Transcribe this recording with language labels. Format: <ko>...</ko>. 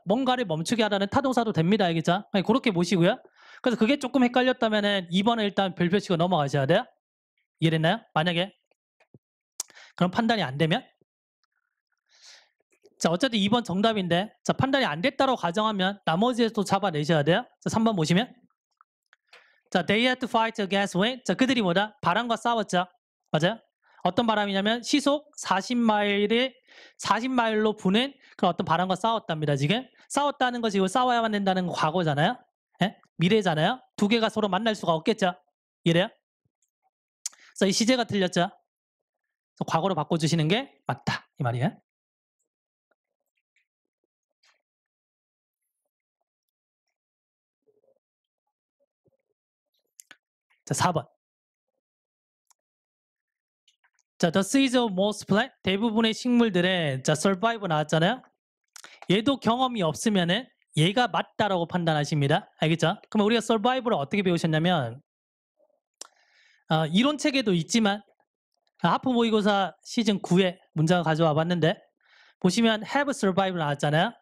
<ko>뭔가를 멈추게 하라는 타동사도 됩니다. 알겠죠? 그렇게 보시고요. 그래서 그게 조금 헷갈렸다면 2번은 일단 별표 치고 넘어가셔야 돼요. 이해됐나요? 만약에 그런 판단이 안 되면 자, 어쨌든 2번 정답인데 자, 판단이 안 됐다고 가정하면 나머지에서 잡아내셔야 돼요. 자, 3번 보시면 자,</ko> <en>they had to fight against wind.</en> <ko>자, 그들이 뭐다? 바람과 싸웠죠. 맞아요? 어떤 바람이냐면 시속 40마일로 부는 그런 어떤 바람과 싸웠답니다. 지금 싸웠다는 것이 이거 싸워야만 된다는 거 과거잖아요. 예? 미래잖아요. 두 개가 서로 만날 수가 없겠죠. 이래요? 그래서 이 시제가 틀렸죠. 그래서 과거로 바꿔주시는 게 맞다 이 말이에요. 자, 4번. 자,</ko> <en>the seeds of most plant</en> <ko>대부분의 식물들은 자, survive 나왔잖아요. 얘도 경험이 없으면은 얘가 맞다라고 판단하십니다. 알겠죠? 그럼 우리가 survive를 어떻게 배우셨냐면 이론 책에도 있지만 하프 모의고사 시즌 9에 문장을 가져와 봤는데 보시면 have survived 나왔잖아요.</ko>